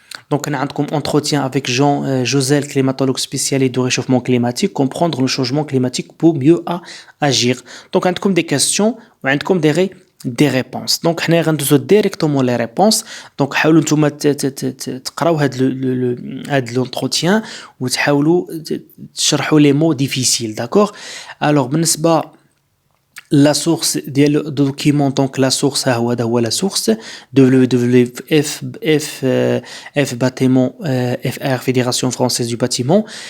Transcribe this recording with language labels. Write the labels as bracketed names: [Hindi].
[French] Donc, on a comme entretien avec Jean Josel, climatologue spécialiste du réchauffement climatique, comprendre le changement climatique pour mieux agir. Donc, on a comme des questions, on a comme des réponses. Donc [Arabic] حنا غندوزو [French] directement les réponses. [Arabic] Donc حاولوا نتوما تقراو هاد [French] l'entretien [Arabic] وتحاولوا تشرحوا [French] les mots difficiles, [Arabic] d'accord? [French] Alors [Arabic] بالنسبة [French] la source [Arabic] ديال الدوكيمون دونك [French] la source [Arabic] هذا هو [French] la source WWF bâtiment FR Fédération Française du Bâtiment.